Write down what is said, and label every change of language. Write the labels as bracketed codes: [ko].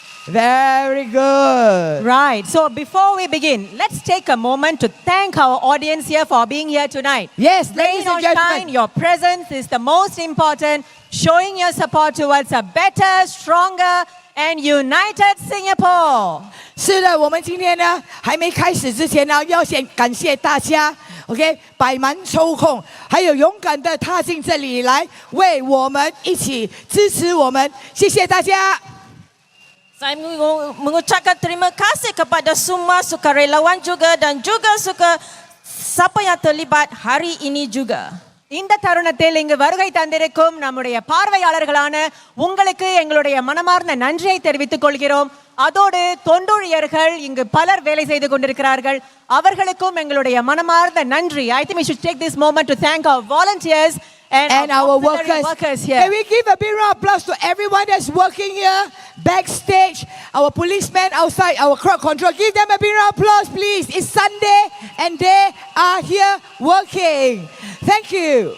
[en] Very good. Right. So before we begin, let's take a moment to thank our audience here for being here tonight. Yes, Rain ladies or and gentlemen. shine, your presence is the most important, showing your support towards a better, stronger, and united Singapore. [zh] 是的，我们今天呢还没开始之前呢，要先感谢大家 ，OK， 百忙抽空，还有勇敢的踏进这里来，为我们一起支持我们，谢谢大家。 [ms] Saya mengucapkan terima kasih kepada semua sukarelawan juga dan juga siapa yang terlibat hari ini juga. [ta] இந்த தருணத்தில் இங்கு வருகை தந்திருக்கும் நம்முடைய பார்வையாளர்களான உங்களுக்கு எங்களுடைய மனமார்ந்த நன்றியை தெரிவித்துக் கொள்கிறோம். அதோடு தொண்டூழியர்கள் இங்கு பலர் வேலை செய்து கொண்டிருக்கிறார்கள். அவர்களுக்கும் எங்களுடைய மனமார்ந்த நன்றி. [en] I think we should take this moment to thank our volunteers and our workers here. Can we give a big round of applause to everyone that's working here, backstage, our policemen outside, our crowd control. Give them a big round of applause, please. It's Sunday and they are here working. Thank you.